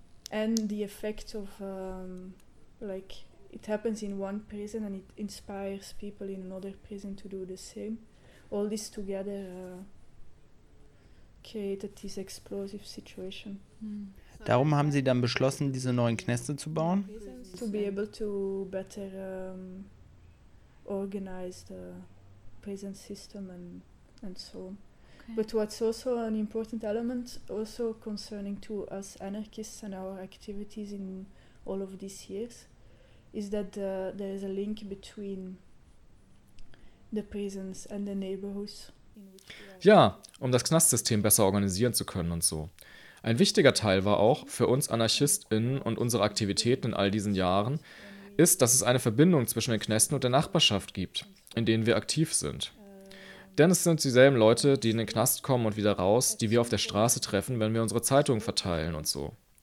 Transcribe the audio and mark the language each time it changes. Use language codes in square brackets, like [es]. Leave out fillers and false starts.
[en] and the effect of, like, it happens in one prison and it inspires people in another prison to do the same, all this together created this explosive situation. [de] Darum haben sie dann beschlossen, diese neuen Knäste zu bauen? [en] To be able to better organize the prison system and so on. But what's also an important element also concerning to us anarchists and our activities in all of these years is that there is a link between the prisons and the neighborhoods. [de] Ja, um das Knastsystem besser organisieren zu können und so. Ein wichtiger Teil war auch für uns AnarchistInnen und unsere Aktivitäten in all diesen Jahren, ist, dass es eine Verbindung zwischen den Knästen und der Nachbarschaft gibt, in denen wir aktiv sind. Denn es sind dieselben Leute, die in den Knast kommen und wieder raus, die wir auf der Straße treffen, wenn wir unsere Zeitungen verteilen und so.